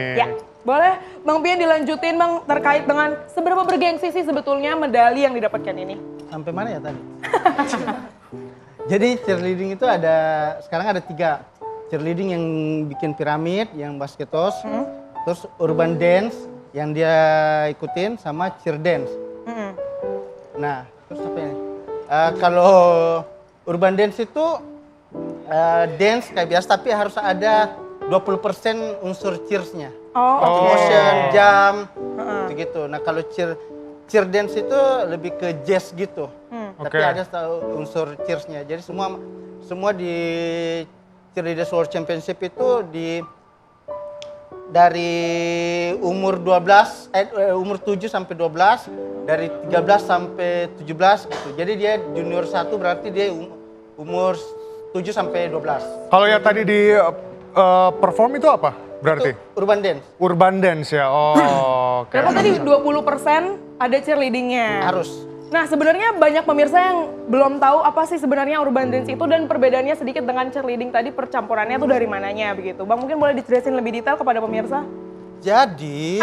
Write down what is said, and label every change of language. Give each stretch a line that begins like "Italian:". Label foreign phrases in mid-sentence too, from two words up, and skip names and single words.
Indonesian: Ya, boleh Bang Pian dilanjutin Bang terkait dengan seberapa bergengsi sih sebetulnya medali yang didapatkan ini? Sampai mana ya tadi? Jadi cheerleading itu sekarang ada 3. Cheerleading yang bikin piramid, yang basketos. Terus
English: urban dance
Indonesian: yang dia ikutin sama cheer dance. Nah, terus apa ini? Kalau
English: urban dance
Indonesian: itu dance kayak biasa tapi harus ada 20% unsur cheers-nya. Oh, Motion, jam, gitu. Nah, kalau
English: cheer dance
Indonesian: itu lebih ke jazz gitu. Tapi Oke. ada unsur cheers-nya. Jadi semua di Cheerleaders World Championship itu dari umur 7 sampai 12, dari 13 sampai 17 gitu. Jadi dia junior 1 berarti dia umur 7 sampai 12. Kalau yang tadi di perform itu apa berarti?
English: Itu urban dance. Urban dance
Indonesian: ya. Oh, oke. berapa tadi 20% ada cheerleadingnya? Harus. Nah, sebenarnya banyak pemirsa yang belum tahu apa sih sebenarnya
English: urban dance
Indonesian: itu dan perbedaannya sedikit dengan cheerleading tadi, percampurannya tuh dari mananya begitu. Bang, mungkin boleh dijelasin lebih detail kepada pemirsa? Jadi